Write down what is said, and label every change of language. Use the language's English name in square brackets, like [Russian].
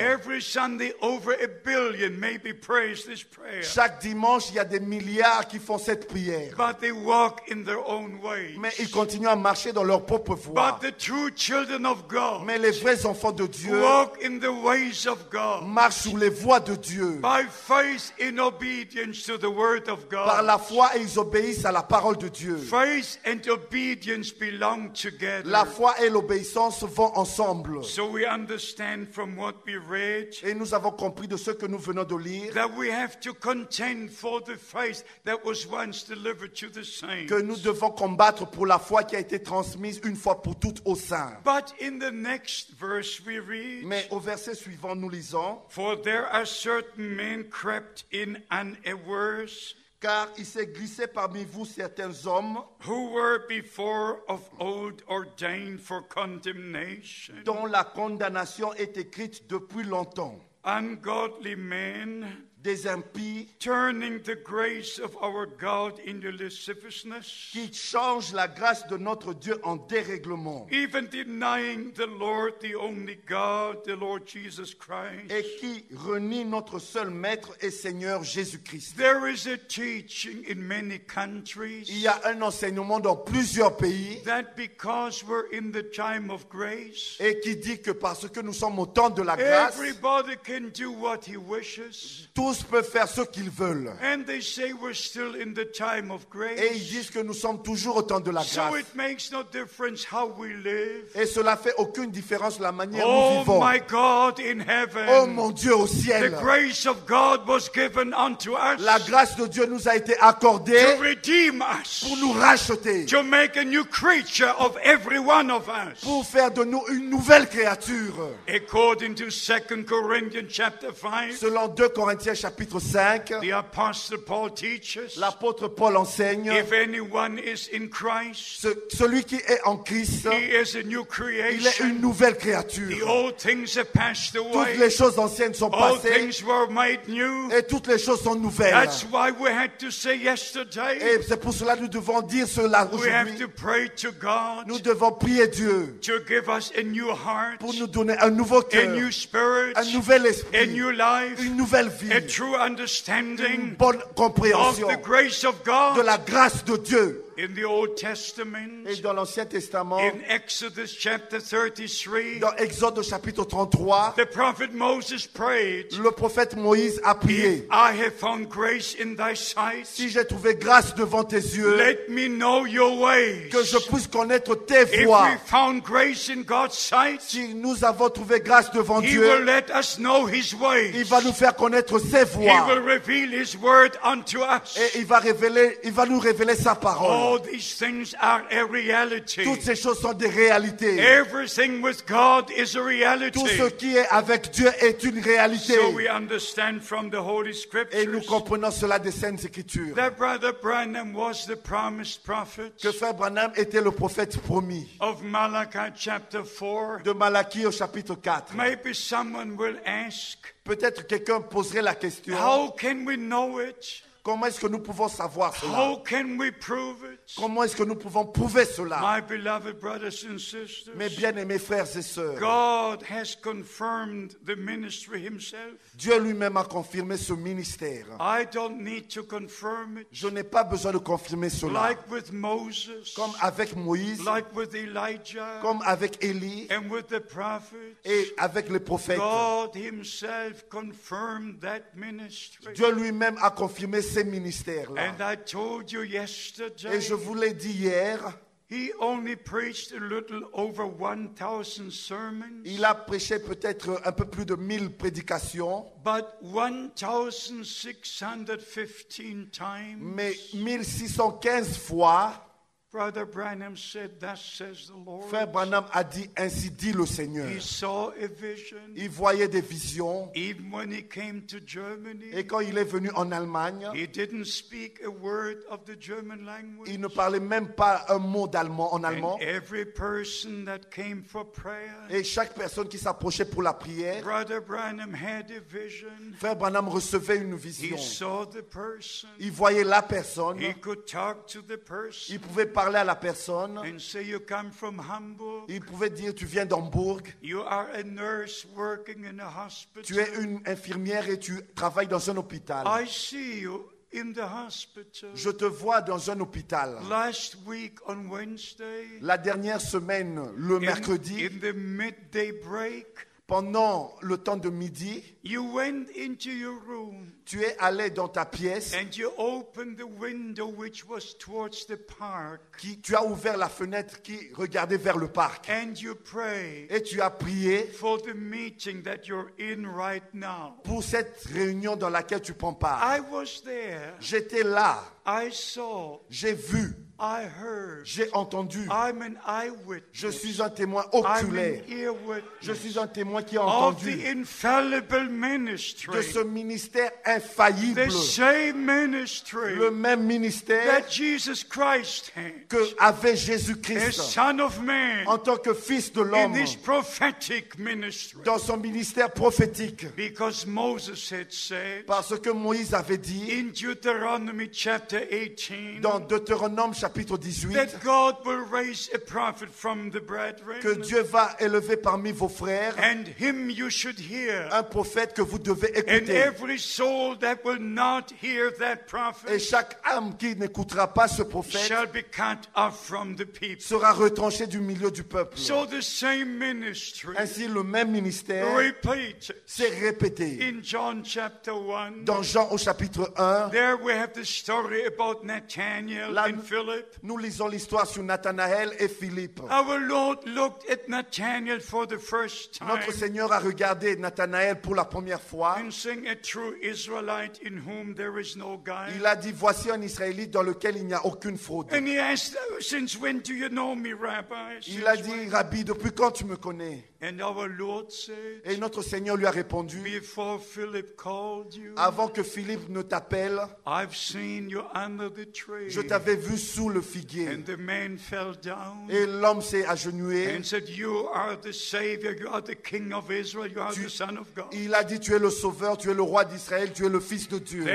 [English] Every Sunday, over 1 billion maybe prays this prayer, [French] Chaque dimanche, il y a des milliards qui font cette prière. [English] but they walk in their own way. [French] Mais ils continuent à marcher dans leur propre voie. [English] But the true children of God [French] Mais les vrais enfants de Dieu [English] walk in the ways of God [French] marchent sur les voies de Dieu. [English] by faith in obedience to the word of [French] Par [English] God. [French] la foi, et ils obéissent à la parole de Dieu. [English] Faith and obedience belong together. [French] La foi et l'obéissance vont ensemble. [English] So we understand from what we read [French] Et nous avons compris de ce que nous venons de lire [English] that we have to contend for the faith that was once delivered to the saints. [French] que nous devons combattre pour la foi qui a été transmise une fois pour toutes aux saints. [English] But in the next verse we read, [French] Mais au verset suivant, nous lisons: [English] for there are certain men crept in unawares, [French] car il s'est glissé parmi vous certains hommes [English] who were before of old ordained for condemnation, [French] dont la condamnation est écrite depuis longtemps, [English] ungodly men, [French] des impies [English] turning the grace of our God into lasciviousness, [French] qui changent la grâce de notre Dieu en dérèglement [English] even denying the Lord, the only God, the Lord Jesus Christ. [French] et qui renient notre seul Maître et Seigneur Jésus-Christ. [English] There is a teaching in many countries [French] Il y a un enseignement dans plusieurs pays [English] that because we're in the time of grace, [French] et qui dit que parce que nous sommes au temps de la grâce, [English] everybody can do what he wishes. [French] tous Tous peuvent faire ce qu'ils veulent. [English] And they say we're still in the time of grace. [French] Et ils disent que nous sommes toujours au temps de la [English] So [French] grâce. [English] it makes no difference how we live. [French] Et cela fait aucune différence la manière [English] Oh [French] nous vivons. [English] my God in heaven. [French] Oh mon Dieu au [English] The [French] ciel. [English] grace of God was given unto us [French] La grâce de Dieu nous a été [English] to [French] accordée [English] redeem us, [French] pour nous racheter, [English] to make a new creature of every one of us. [French] pour faire de nous une nouvelle créature. [English] According to 2 Corinthians chapter 5, [French] Selon 2 Corinthiens chapitre 5, [English] the Apostle Paul teaches, [French] l'apôtre Paul enseigne, [English] if anyone is in Christ, [French] celui qui est en Christ, [English] he is a new [French] il est une [English] creation. [French] nouvelle [English] The [French] créature. [English] old things have passed [French] Toutes [English] away. [French] les choses anciennes sont [English] All [French] passées [English] things were made new. [French] et toutes les choses sont nouvelles. [English] That's why we had to say yesterday, [French] Et c'est pour cela que nous devons dire cela [English] we have [French] aujourd'hui. [English] to pray to God [French] Nous devons prier Dieu [English] to give us a new heart, [French] pour nous donner un nouveau [English] a [French] cœur, [English] new spirit, [French] un nouvel [English] a [French] esprit, [English] new life, [French] une nouvelle [English] a [French] vie, [English] true [French] une [English] understanding [French] bonne [English] of [French] compréhension [English] the grace of [French] de [English] God. [French] la grâce de Dieu. [English] In the Old Testament, [French] Et dans l'Ancien Testament, [English] in Exodus chapter 33, [French] dans Exode au chapitre 33, [English] the prophet Moses prayed, [French] le prophète Moïse a [English] if [French] prié. [English] I have found grace in thy sight, [French] Si j'ai trouvé grâce devant tes yeux, [English] let me know your ways. [French] que je puisse connaître tes [English] If [French] voies. [English] we found grace in God's sight, [French] Si nous avons trouvé grâce devant [English] He [French] Dieu, [English] will let us know His ways. [French] il va nous faire connaître ses [English] He [French] voies. [English] will reveal His word unto us. [French] Et il va nous révéler sa parole. [English] All these things are a reality. [French] Toutes ces choses sont des réalités. [English] Everything with God is a [French] Tout [English] reality. [French] ce qui est avec Dieu est une réalité. [English] So we understand from the Holy [French] Et nous [English] Scriptures [French] comprenons cela des Saintes Écritures. [English] that Brother Branham was the promised prophet [French] Que Frère Branham était le prophète promis. [English] of Malachi chapter 4. [French] De Malachie au chapitre 4. [English] Maybe someone will ask, [French] Peut-être quelqu'un poserait la question, [English] how can we know it? [French] comment est-ce que nous pouvons savoir cela? [English] How can we prove it? [French] Comment est-ce que nous pouvons prouver cela? [English] My beloved brothers and sisters, [French] Mes bien-aimés frères et sœurs, [English] God has confirmed the ministry Himself. [French] Dieu lui-même a confirmé ce ministère. [English] I don't need to confirm it. [French] Je n'ai pas besoin de confirmer cela. [English] Like with Moses, [French] Comme avec Moïse, [English] like with Elijah, [French] comme avec Élie [English] and with the prophets, [French] et avec les prophètes. [English] God Himself confirmed that ministry. [French] Dieu lui-même a confirmé ces ministères-là. [English] And I told you yesterday, [French] Et je vous l'ai dit hier, [English] He only preached a little over 1,000 sermons, [French] il a prêché peut-être un peu plus de 1000 prédications, [English] but 1,615 times, [French] mais 1615 fois, [English] Brother Branham said, thus says the Lord. [French] Frère Branham a dit, ainsi dit le Seigneur. [English] He saw a vision, [French] Il voyait des visions, [English] even when he came to Germany. [French] et quand il est venu en Allemagne, [English] He didn't speak a word of the German language. [French] il ne parlait même pas un mot d'allemand en allemand. [English] And every person that came for prayer, [French] Et chaque personne qui s'approchait pour la prière, [English] Brother Branham had a vision. [French] Frère Branham recevait une [English] He [French] vision. [English] saw the person. [French] Il voyait la personne, [English] He could talk to the person [French] il pouvait parler à la personne, [English] and say, you come from Hamburg. [French] il pouvait dire, tu viens d'Hambourg, [English] You are a nurse working in a [French] tu es [English] hospital. [French] une infirmière et tu travailles dans un hôpital. [English] I see you in the hospital. [French] Je te vois dans un hôpital. [English] Last week on Wednesday, [French] La dernière semaine, le mercredi, [English] in the midday break, [French] pendant le temps de midi, [English] you went into your room [French] tu es allé dans ta pièce, [English] and you opened the window which was towards the park, [French] tu as ouvert la fenêtre qui regardait vers le parc. [English] and you prayed [French] Et tu as prié [English] for the meeting that you're in right now. [French] pour cette réunion dans laquelle tu prends part. [English] I was there. [French] J'étais là, [English] I saw. [French] j'ai vu, [English] I heard. [French] j'ai entendu. [English] I'm an eyewitness. [French] Je suis un témoin [English] I'm [French] oculaire. [English] an earwitness [French] Je suis un témoin qui a [English] of [French] entendu [English] the infallible [French] de [English] ministry. [French] ce ministère infaillible, [English] The same ministry [French] le même ministère [English] that Jesus Christ had [French] que avait [English] as [French] Jésus-Christ [English] Son of Man [French] en tant que Fils de [English] in [French] l'homme [English] His prophetic ministry. [French] dans son ministère prophétique. [English] Because Moses had said [French] Parce que Moïse avait dit [English] in Deuteronomy chapter 18, [French] dans Deutéronome chapitre 18, [English] that God will raise a prophet from the [French] que [English] brethren, [French] Dieu va élever parmi vos frères [English] and him you should hear. [French] un prophète que vous devez [English] And [French] écouter. [English] every soul that will not hear that [French] Et [English] prophet [French] chaque âme qui n'écoutera pas ce prophète [English] shall be cut off from the people. [French] sera retranchée du milieu du peuple. [English] So the same ministry [French] Ainsi, le même ministère [English] repeated [French] s'est répété. [English] in John chapter 1. [French] Dans Jean au chapitre 1, [English] There we have the story about Nathanael [French] Là, [English] and Philip. [French] nous lisons l'histoire sur Nathanaël et Philippe. [English] Our Lord looked at Nathanael for the first time [French] Notre Seigneur a regardé Nathanaël pour la première fois. [English] and saying, a true Israelite in whom there is no guile. [French] Il a dit, voici un Israélite dans lequel il n'y a aucune fraude. [English] And he asked, since when do you know me, Rabbi? [French] Il a [English] Since [French] dit, [English] when? [French] Rabbi, depuis quand tu me connais? [English] And our Lord said, [French] Et notre Seigneur lui a répondu, [English] before Philip called you, [French] avant que Philippe ne t'appelle, [English] I've seen you under the tree. [French] je t'avais vu sous le figuier. [English] And the man fell down [French] Et l'homme s'est agenouillé. [English] and said, you are the Savior, you are the King of Israel, you are [French] Tu- [English] the Son of God. [French] Il a dit, tu es le sauveur, tu es le roi d'Israël, tu es le fils de Dieu.